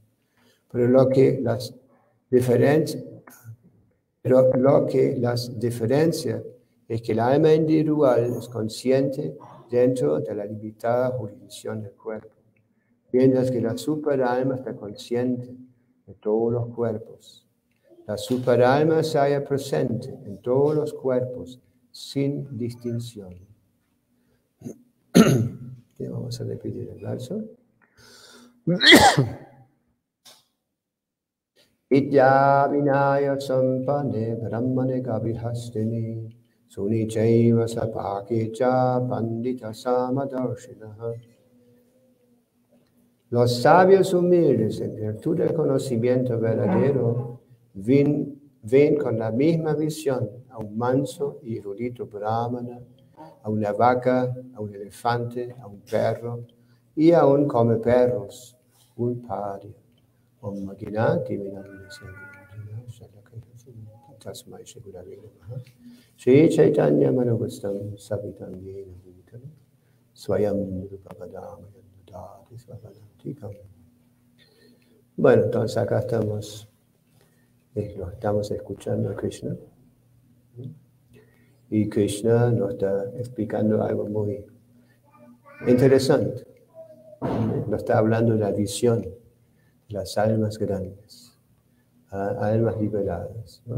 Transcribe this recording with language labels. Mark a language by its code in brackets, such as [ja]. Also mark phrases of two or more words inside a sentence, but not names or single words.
[es] Pero lo que las diferencia es que el alma individual es consciente dentro de la limitada jurisdicción del cuerpo, mientras que la superalma está consciente de todos los cuerpos. La superalma se halla presente en todos los cuerpos sin distinción. Vamos a repetir el verso. [sa] Idya vinaya sampane brahmane gabhihastini sunichaiva sapakecha pandita samadarshinaha. [es] Los sabios humildes, en virtud del conocimiento verdadero, ven con la misma visión a un manso y erudito brahmana, a una vaca, a un elefante, a un perro y aún come perros, un paria. [sa] Om Maginati Tasmai Shigurave Namaha. Shri Chaitanya Manavastam Savitam Yena Bhutana Swayam Rupapadam Yadati Svapadantikam. [es] Bueno, entonces acá estamos escuchando a Krishna. Y Krishna nos está explicando algo muy interesante. Nos está hablando de la visión de las almas grandes, almas liberadas, ¿no?